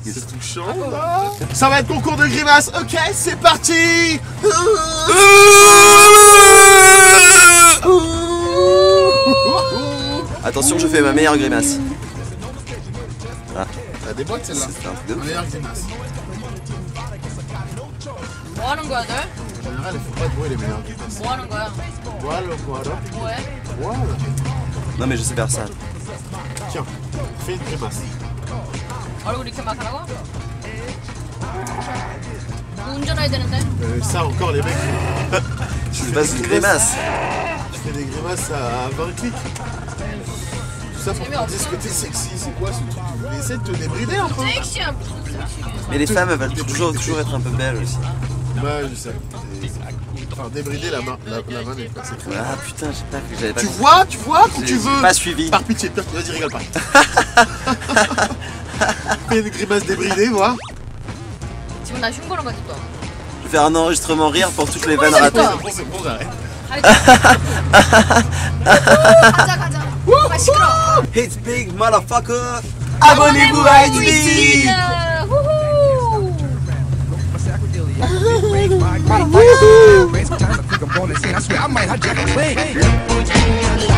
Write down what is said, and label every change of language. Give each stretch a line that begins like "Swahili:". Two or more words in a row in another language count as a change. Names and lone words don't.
French: C'est touchant. Ça va être concours de grimaces. Ok, c'est parti. Attention, je fais ma meilleure grimace. T'as des boîtes celle-là. C'est un truc de ouf. Meilleure grimace.
Korean: 뭐 하는 거야 너?
French: En général, il faut pas trouver les meilleures grimaces.
Korean: 뭐 하는 거야?
French: Voilà, voilà.
Korean: 뭐해?
French: Voilà. Non, mais je sais faire ça. Tiens, fais une grimace.
Korean: 얼굴 이렇게 막 하라고? 운전해야 되는데?
French: Ça encore, les mecs. Je fais pas une grimace. Tu fais des grimaces à 20 clics. Tout ça pour te dire ce côté sexy. C'est quoi ce truc? Essaie de te débrider un peu.
Korean: 섹시한 무슨 섹시해.
French: Mais les femmes, elles veulent toujours être un peu belles aussi. Bah, je sais. Enfin, débrider la main n'est pas c'est très Ah putain, j'avais pas Tu compris. vois quand tu veux. Pas suivi. Par pitié, vas-y, rigole pas. Fais une grimace débridée, voir.
Korean: 지금 나 흉보는 거지 또.
French: Je vais faire un enregistrement rire pour toutes les vannes ratées. C'est bon, j'arrête.
Korean: 가자. 아 시끄러.
English: It's big motherfucker.
French: Abonnez-vous à HB.
English: Raise my time, I think I'm rolling, I swear I might hijack a plane.